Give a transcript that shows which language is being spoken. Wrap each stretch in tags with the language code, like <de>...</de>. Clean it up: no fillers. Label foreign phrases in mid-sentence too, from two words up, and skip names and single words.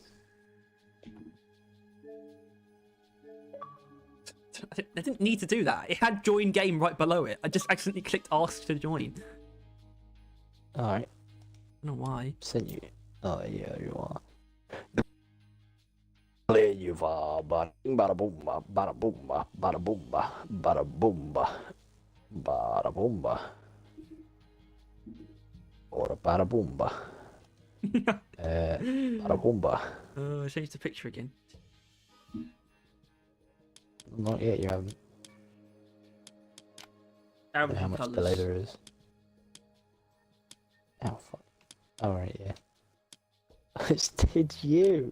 <en>I didn't need to do that. It had join game right below it. I just accidentally clicked ask to join. Alright, I don't know why. send you. Oh yeah, you are. There you are, bada boomba, bada boomba, bada boomba, bada boomba, bada boomba, or bada boomba, bada boomba. I changed the picture again. Not yet, you haven't. I don't know how much Colours. delay there is. Oh fuck. Alright, yeah. Did you?</en>